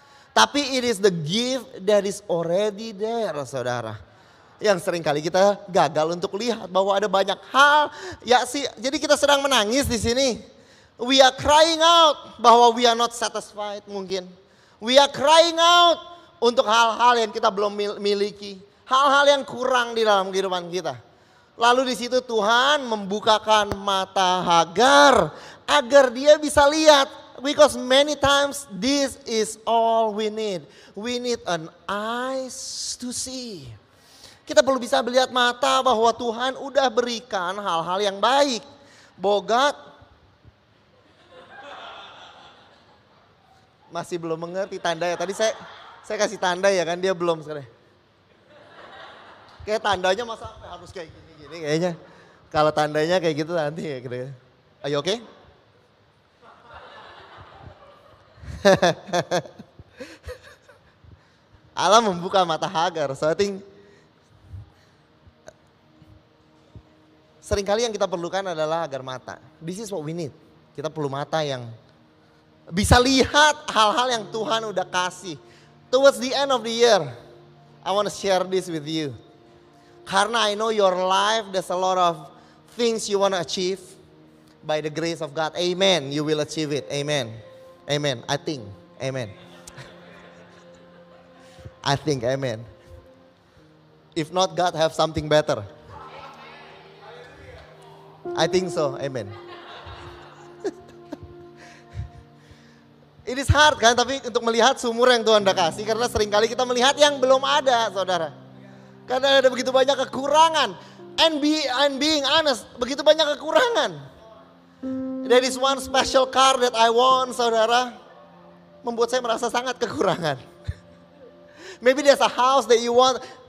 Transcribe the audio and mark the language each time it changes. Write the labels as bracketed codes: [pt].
[id] Tapi [en] it is the gift that is already there, saudara. [id] Yang seringkali kita gagal untuk lihat bahwa ada banyak hal. Ya sih, jadi kita sedang menangis di sini. [en] We are crying out [id] bahwa [en] we are not satisfied [id] mungkin. [en] We are crying out [id] untuk hal-hal yang kita belum miliki. Hal-hal yang kurang di dalam kehidupan kita. Lalu di situ Tuhan membukakan mata Hagar agar dia bisa lihat. [en] Because many times this is all we need. We need an eyes to see. [id] Kita perlu bisa melihat mata bahwa Tuhan udah berikan hal-hal yang baik. Bogat. Masih belum mengerti tanda ya. Tadi saya kasih tanda ya kan, dia belum sekarang. Kayak tandanya masa harus kayak gini-gini kayaknya. Kalau tandanya kayak gitu nanti ya gitu. Ayo oke? Allah membuka mata Hagar. [en] So I think [id] seringkali yang kita perlukan adalah agar mata. [en] This is what we need. [id] Kita perlu mata yang bisa lihat hal-hal yang Tuhan udah kasih. [en] Towards the end of the year, I want to share this with you. [id] Karena [en] I know your life, there's a lot of things you want to achieve. By the grace of God, amen, you will achieve it, amen. Amen, I think, amen. I think, amen. If not, God have something better. I think so, amen. It is hard [id] kan, tapi untuk melihat sumur yang Tuhan udah kasih. Karena seringkali kita melihat yang belum ada, saudara. Karena ada begitu banyak kekurangan. [en] And being honest, [id] begitu banyak kekurangan. [en] There is one special car that I want, saudara. [id] Membuat saya merasa sangat kekurangan. [en] Maybe there's a house that you want.